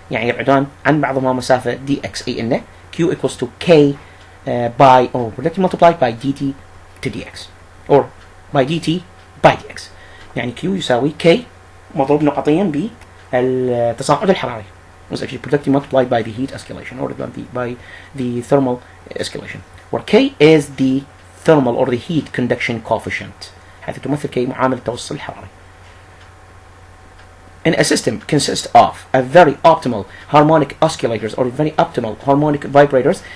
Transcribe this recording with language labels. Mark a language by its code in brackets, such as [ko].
[ar] يعني يبعدان عن بعضهما مسافة dx، أي إنه [en] Q equals to K by or multiplied by dt to dx or by dt by dx. [ar] يعني Q يساوي K مضروب نقطيا بالتصاعد الحراري. [en] was actually productive multiplied by the heat escalation or by the thermal escalation, where K is the thermal or the heat conduction coefficient، [ar] حيث تمثل K معامل التوسط الحراري. [en] And a system consists of a very optimal harmonic oscillators or very optimal harmonic vibrators.